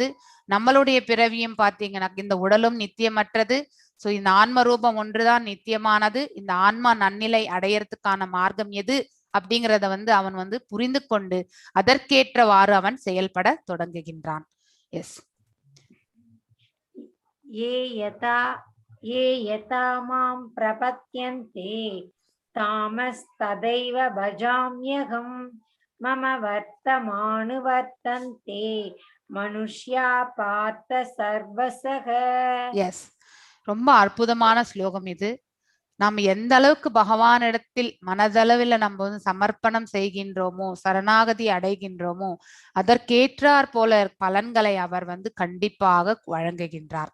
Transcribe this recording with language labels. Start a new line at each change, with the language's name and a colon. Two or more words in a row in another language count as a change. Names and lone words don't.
Tamil: நம்மளுடைய பிறவியும் பாத்தீங்கன்னா இந்த உடலும் நித்தியமற்றது. சோ இந்த ஆன்ம ரூபம் ஒன்றுதான் நித்தியமானது. இந்த ஆன்மா நன்னிலை அடையறதுக்கான மார்க்கம் எது அப்படிங்கிறத வந்து அவன் வந்து புரிந்து கொண்டு அதற்கேற்றவாறு அவன் செயல்பட தொடங்குகின்றான். எஸ்.
Sanskrit: ये यथा मां प्रपद्यन्ते तामस्तदैव भजाम्यहं मम वर्तमानुवर्तन्ते मनुष्या पार्थ सर्वसः.
Tamil: எஸ். ரொம்ப அற்புதமான ஸ்லோகம் இது. நாம் எந்த அளவுக்கு பகவானிடத்தில் மனதளவில் நம்ம வந்து சமர்ப்பணம் செய்கின்றோமோ சரணாகதி அடைகின்றோமோ அதற்கேற்றாற் போல பலன்களை அவர் வந்து கண்டிப்பாக வழங்குகின்றார்.